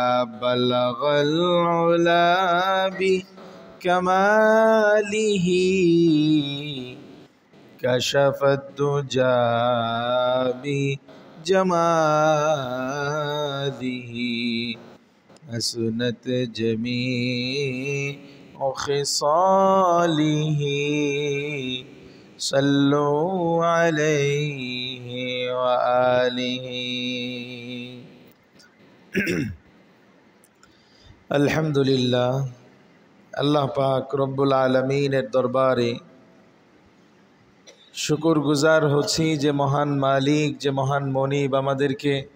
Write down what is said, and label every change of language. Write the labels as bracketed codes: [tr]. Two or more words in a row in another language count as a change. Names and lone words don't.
[ar] بلغ العلا بکمالہ کشف الدجى بجمالہ حسنت جمیع خصالہ صلوا علیہ وآلہ. [bn] আলহামদুলিল্লাহ, আল্লাহ পাক রব্বুল আলমিনের দরবারে শুকর গুজার হচ্ছি যে মহান মালিক, যে মহান মনিব আমাদেরকে